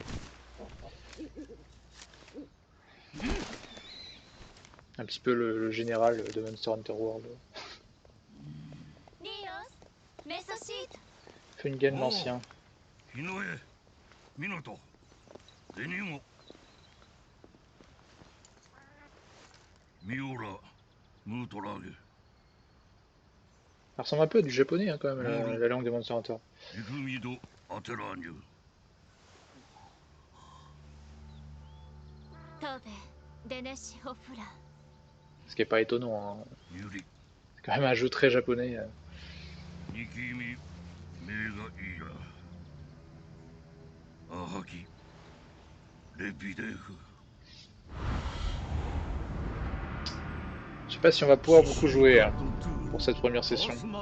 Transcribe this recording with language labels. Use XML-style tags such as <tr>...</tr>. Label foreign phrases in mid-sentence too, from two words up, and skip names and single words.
<fr>Un petit peu le général de Monster Hunter World. リオスメソシート Fungal おお、 l'ancien. 日の絵。 Minato, Zenimo, Miura, Mutorage, Ça ressemble un peu à du japonais hein, quand même, la langue des Monster Hunter. Igumido, Ateranyu. トベデネシホフラ Ce qui est pas étonnant, hein. Yuri, C'est quand même un jeu très japonais. Nikimi, Mega Ira. Ahaki, Lepidefu. Je sais pas si on va pouvoir beaucoup jouer hein, pour cette première session.</fr>